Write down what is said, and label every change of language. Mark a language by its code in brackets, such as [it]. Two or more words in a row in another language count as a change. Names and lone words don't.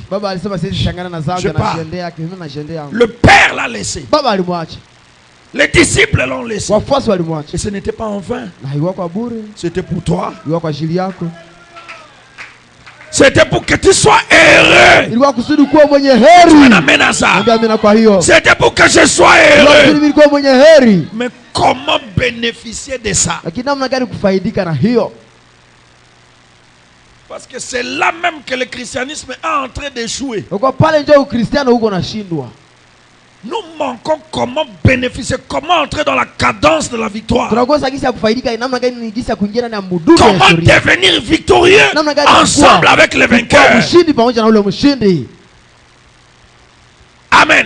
[fr] Je pars. Le Père l'a laissé. Les disciples l'ont laissé. Et ce n'était pas en vain. C'était pour toi. C'était pour que tu sois heureux. [sw] Ilikuwa kusudi kuwa mwenye heri. [fr] Amena ça. C'était pour que je sois heureux. [sw] Ilikuwa mwenye heri. [fr] Mais comment bénéficier de ça? [sw] Lakini namna gani kufaidika na hiyo? [fr] Parce que c'est là même que le christianisme est en train d'échouer. [sw] Kwa pale ndio Ukristiano huko nashindwa. [fr] Nous manquons comment bénéficier, comment entrer dans la cadence de la victoire. Comment devenir victorieux ensemble avec les vainqueurs. Amen.